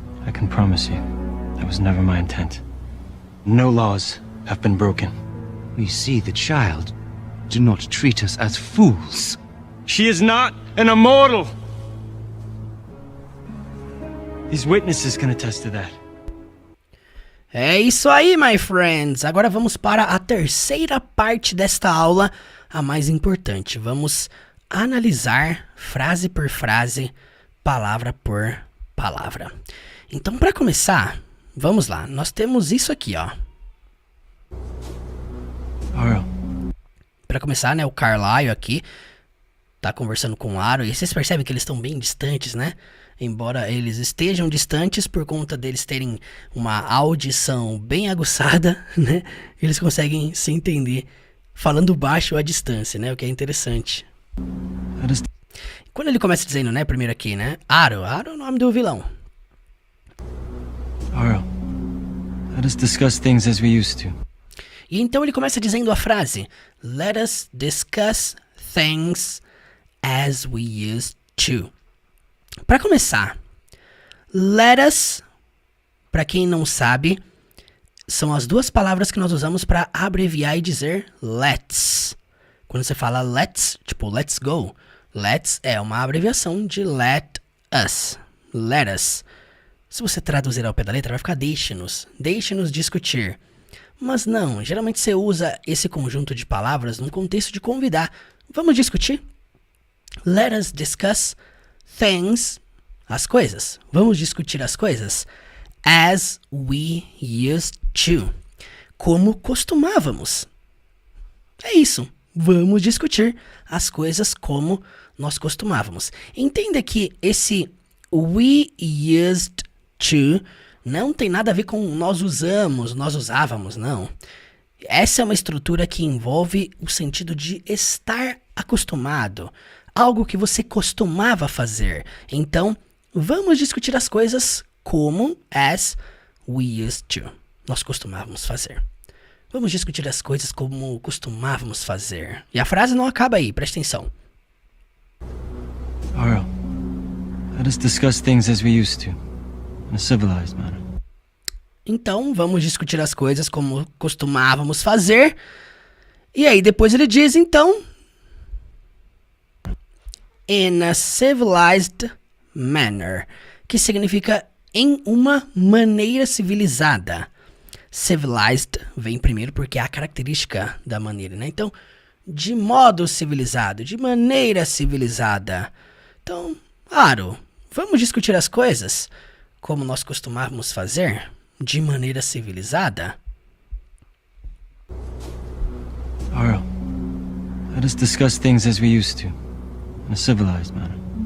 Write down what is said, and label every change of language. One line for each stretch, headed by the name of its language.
English: I can promise you, that was never my intent. No laws have been broken. We see the child. Do not treat us as fools. She is not an immortal! These witnesses can attest to that.
Portuguese: É isso aí, my friends! Agora vamos para a terceira parte desta aula, a mais importante. Vamos analisar frase por frase, palavra por palavra. Então, para começar, vamos lá. Nós temos isso aqui, ó. Arl. Para começar, né, o Carlyle aqui tá conversando com o Aro, e vocês percebem que eles estão bem distantes, né? Embora eles estejam distantes por conta deles terem uma audição bem aguçada, né? Eles conseguem se entender falando baixo à distância, né? O que é interessante. Quando ele começa dizendo, né, primeiro aqui, né? Aro é o nome do vilão.
English: Arl, let us discuss things as we used to.
Portuguese: E então ele começa dizendo a frase: Let us discuss things as we used to. Para começar, let us, para quem não sabe, são as duas palavras que nós usamos para abreviar e dizer let's. Quando você fala let's, tipo let's go, let's é uma abreviação de let us. Let us. Se você traduzir ao pé da letra, vai ficar deixe-nos discutir. Mas não, geralmente você usa esse conjunto de palavras num contexto de convidar. Vamos discutir? Let us discuss things, as coisas. Vamos discutir as coisas as we used to, como costumávamos. É isso. Vamos discutir as coisas como nós costumávamos. Entenda que esse we used to não tem nada a ver com nós usamos, nós usávamos, não. Essa é uma estrutura que envolve o sentido de estar acostumado, algo que você costumava fazer. Então, vamos discutir as coisas como as we used to. Nós costumávamos fazer. Vamos discutir as coisas como costumávamos fazer. E a frase não acaba aí, presta atenção.
English: Arl, let us discuss things as we used to, in a civilized manner.
Portuguese: Então, vamos discutir as coisas como costumávamos fazer. E aí, depois ele diz, então, in a civilized manner, que significa em uma maneira civilizada. Civilized vem primeiro porque é a característica da maneira, né? Então, de modo civilizado, de maneira civilizada. Então, Aro, vamos discutir as coisas como nós costumávamos fazer, de maneira civilizada?
English: Arl, let us discuss things as we used to, in a civilized manner.